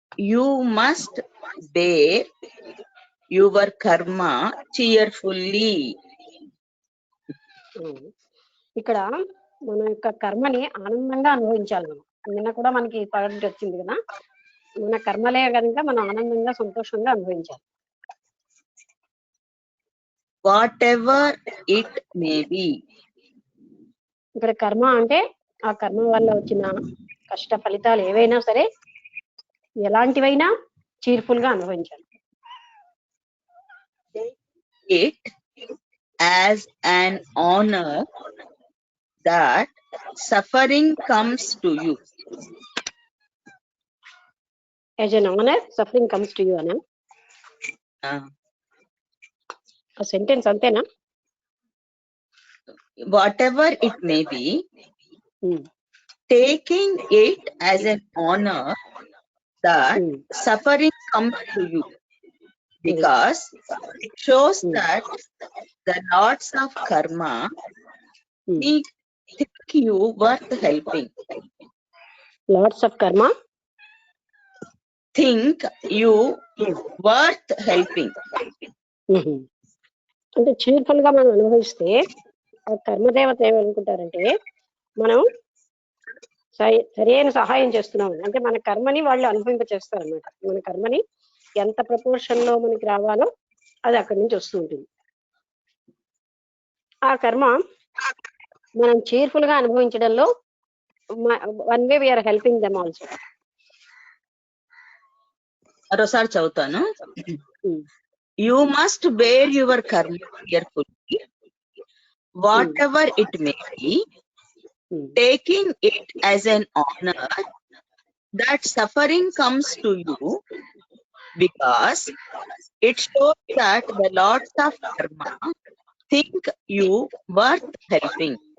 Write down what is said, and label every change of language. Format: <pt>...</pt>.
<en>You must bear your karma cheerfully.</en> <te>ఇక్కడ మన యొక్క కర్మని ఆనందంగా అనుభవించాలి. మనం నిన్న కూడా మనకి పాయింట్ వచ్చింది కదా, మన కర్మలే కనుక మనం ఆనందంగా సంతోషంగా అనుభవించాలి.</te> <en>Whatever it may be.</en> <te>ఇక్కడ కర్మ అంటే ఆ కర్మ వల్ల వచ్చిన కష్ట ఫలితాలు ఏవైనా సరే, ఎలాంటివైనా చీర్ఫుల్ గా అనుభవించాలి.</te> <en>It as an honor that suffering comes to you. As an honor suffering comes to you అనా?</en> <te>ఆ సెంటెన్స్ అంతేనా?</te> <en>Whatever it may be, taking it as an honor that suffering comes to you, because it shows that the lords of karma think you worth helping. Lords of karma think you worth helping.</en> <te>అంటే cheerful గా మనం అనుభవిస్తే ఆ కర్మదేవత ఏమనుకుంటారంటే మనం సరైన సహాయం చేస్తున్నాం అంటే మన కర్మని వాళ్ళు అనుభవింప చేస్తారన్నమాట. మన కర్మని ఎంత ప్రపోర్షన్ లో మనకి రావాలో అది అక్కడి నుంచి వస్తూ ఉంటుంది. ఆ కర్మ మనం చీర్ఫుల్ గా అనుభవించడంలో</te> <en>One way we are helping them also.</en> <te>మరోసారి చదువుతాను.</te> <en>You must bear your karma carefully, whatever it may be, taking it as an honor that suffering comes to you, because it shows that the lords of karma think you worth helping.</en>